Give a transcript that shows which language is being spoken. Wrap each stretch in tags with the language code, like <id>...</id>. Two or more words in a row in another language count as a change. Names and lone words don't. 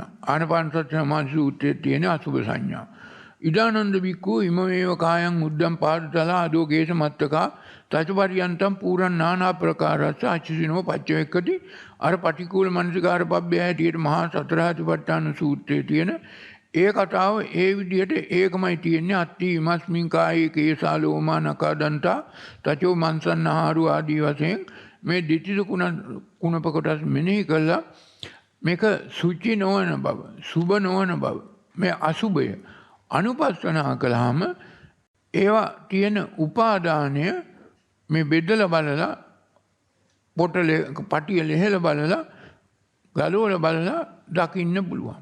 <si>ආනපානසති සමාධි සූත්‍රයේ තියෙන අසුභ සංඥා.</si> <pi>ඉදානන්ද බික්ඛු ඉමමේව කායං උද්දම් පාදතලා අදෝ ගේස මත්තකා තචපරියන්තම් පුරන් නානා ප්‍රකාරස්ස අචිසිනෝ පච්චවෙක්කති.</pi> <si>අර පටික්කුල මනසිකාර පබ්බය හැටියට මහා සතරාතිපට්ඨාන සූත්‍රයේ තියෙන ඒ කතාව ඒ විදිහට ඒකමයි තියෙන්නේ.</si> <pi>අත්ති ඉමස්මින් කායේ කේසා ලෝමා නකා දන්තා තචෝ මන්සන්නහාරු</pi> <si>ආදී වශයෙන් මේ දෙතිස කුණප කොටස් මෙනෙහි කළා. මේක සුචි නොවන බව, සුබ නොවන බව, මේ අසුබය අනුපස්සනා කළාම ඒවා තියෙන උපාදානය මේ බෙදලා බලලා, පොටලේ පටිය ලෙහෙලා බලලා, ගලවලා බලලා දකින්න පුළුවන්.</si>